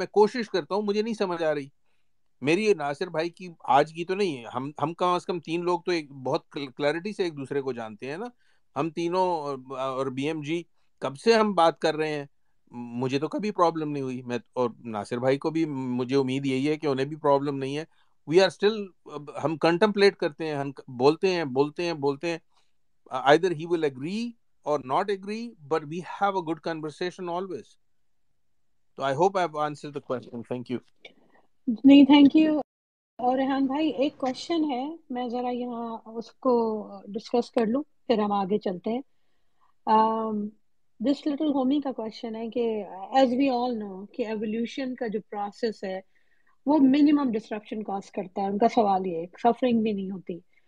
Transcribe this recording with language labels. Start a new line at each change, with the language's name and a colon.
Urdu: میں کوشش کرتا ہوں, مجھے نہیں سمجھ آ رہی میری ناصر بھائی کی آج کی تو نہیں, ہم کم از کم تین لوگ تو ایک بہت کلیئرٹی سے ایک دوسرے کو جانتے ہیں نا. ہم تینوں اور بی ایم جی کب سے ہم بات کر رہے ہیں, مجھے تو کبھی پرابلم نہیں ہوئی. میں اور ناصر بھائی کو بھی مجھے امید یہی ہے کہ انہیں بھی پرابلم نہیں ہے.
English: we are still,
Urdu: ہم کنٹمپلیٹ کرتے ہیں, ہم بولتے ہیں.
English: either he will agree or not agree, but we have a good conversation always. So I hope I've answered the question. Thank you.
Urdu: نہیں, تھینک یو. اور ریحان بھائی ایک کوشچن ہے, میں ذرا یہاں اس کو ڈسکس کر لوں, پھر ہم آگے چلتے ہیں. دس لٹل ہومی کا کوشچن ہے کہ
English: as we all know
Urdu: کہ ایولیوشن کا جو پروسیس ہے وہ منیمم ڈسرپشن کاز کرتا ہے. ان کا سوال یہ ہے, سفرنگ بھی نہیں ہوتی.